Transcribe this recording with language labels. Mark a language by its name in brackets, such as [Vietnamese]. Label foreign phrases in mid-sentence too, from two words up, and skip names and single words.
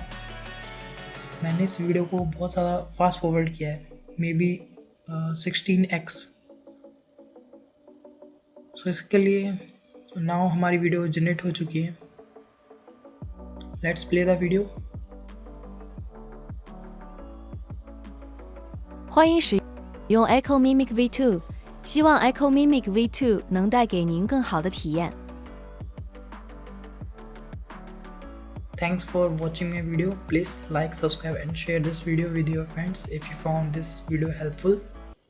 [Hindi] मैंने इस वीडियो को बहुत ज़्यादा [English] fast forward [Hindi] किया है, [English] may be [Hindi] 16x। सो इसके लिए नाउ हमारी वीडियो जनरेट हो चुकी है। [English] Let's play the video. [Chinese] 欢迎使用 Echo Mimic V2， 希望 Echo Mimic V2 能带给您更好的体验。 [English] Thanks for watching my video. Please like, subscribe and share this video with your friends if you found this video helpful.